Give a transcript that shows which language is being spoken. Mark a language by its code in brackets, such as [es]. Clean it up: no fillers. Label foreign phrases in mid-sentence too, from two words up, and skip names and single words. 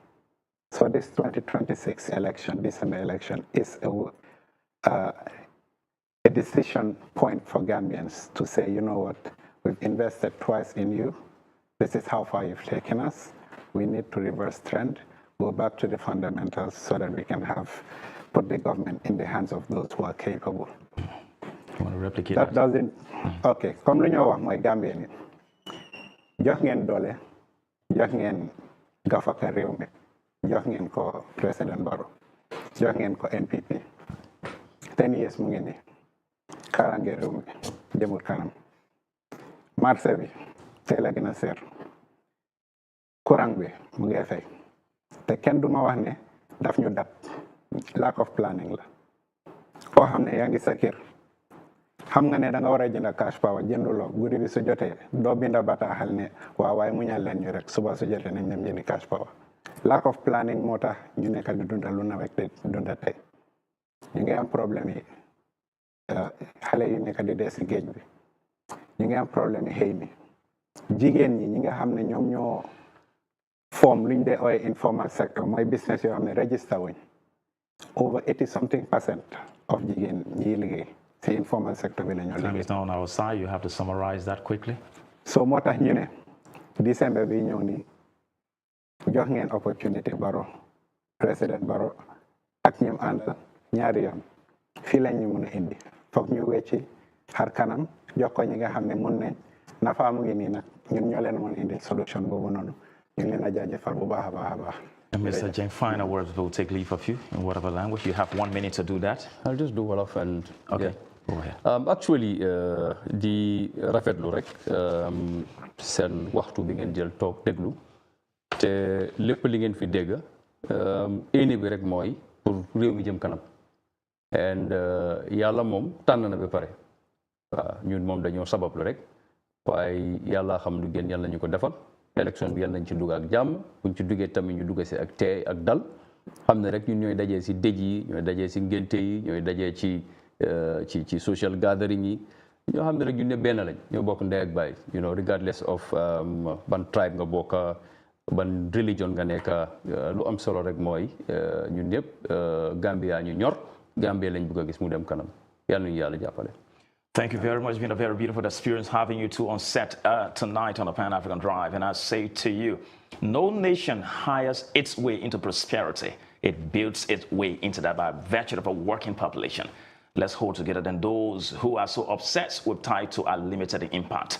[en] So this 2026 election, December election, is a decision point for Gambians to say, you know what, we've invested twice in you. This is how far you've taken us. We need to reverse trend, go back to the fundamentals so that we can put the government in the hands of those who are capable. You want to replicate that? Doesn't, [wo] okay, comme lu ñoo wax mooy Gambien yi jox ngeen doole, jox ngeen gafaka réew mi, jox ngeen ko président Barrow, jox ngeen ko NPP 10 years mu ngi nii kaaraange réew mi jëmul kanam marché bi tey la gën a seer courant bi mu ngi fay te kenn du ma wax ne daf ñu dab [en] lack of planning [wo] la koo xam ne yaa ngi sa kër xam nga ne da nga war a jënd [en] cash power [wo] jënduloo guddi bi su jotee doo binda bataaxal ne waaw waaye mu ñal leen ñu rek suba su jotee nañ dem jëndi [en] cash power lack of planning [wo] moo tax ñu nekk di dundal lu nawet di dunda tey ñu ngi am problème yi xale yu nekk di dee si géej bi ñu ngi am problème yi xëy mi jigéen ñi nga xam ne ñoom ñoo form luñ dee ooy [en] informal sector [wo] mooy business yoo xam ne register wuñ [en] over 80% of [wo] jigéen ñi liggéey si [en] informal sector [wo] bi la ñoo liggéey. [en] Time is now on our side. You have to summarize that quickly. [wo] So moo tax ñu ne December bi ñëw ni jox ngeen opportunité Barrow président Barrow ak ñoom àndal ñaari yoon fii lañ ñu mun a indi foog ñu wecci xar kanam jox ko ñi nga xam ne mun nañ nafa mu ngi nii nag ñun ñoo leen mun indi solution boobu noonu ñu leen a jaajëfal bu baax a baax a baax. [en] Mr. Jeng, final words. We'll take leave of you in whatever language. You have 1 minute to do that. I'll just do Wolof and okay. Go ahead. Actually, [wo] di rafetlu rek seen waxtu bi ngeen jël toog déglu te lépp li ngeen fi dégg éene bi rek mooy pour réew mi jëm kanam and yàlla moom tànn na ba pare waaw ñun moom dañoo sabablu rek waaye yàlla xam lu gën yàlla ñu ko defal élection bi yàlla nañ ci dugg ak jàmm buñ ci duggee tamit ñu dugg si ak teey ak dal xam ne rek ñun ñooy dajee si dëj yi ñooy dajee si ngénte yi ñooy dajee ci [en] social gathering [wo] yi ñoo xam ne rek ñun ne benn lañ ñoo bokk ndey ak baay [en] regardless of [wo] ban tribe nga bokk ban religion nga nekk lu am solo rek mooy ñun ñëpp Gambia ñu ñor Gambia lañ bëgg a gis mu dem kanam yàlla ñu yàlla jàppale. [en] Thank you very much. It's been a very beautiful experience having you two on set tonight on the Pan-African Drive. And I say to you, no nation hires its way into prosperity. It builds its way into that by virtue of a working population. Let's hold together than those who are so obsessed with title are limited in impact.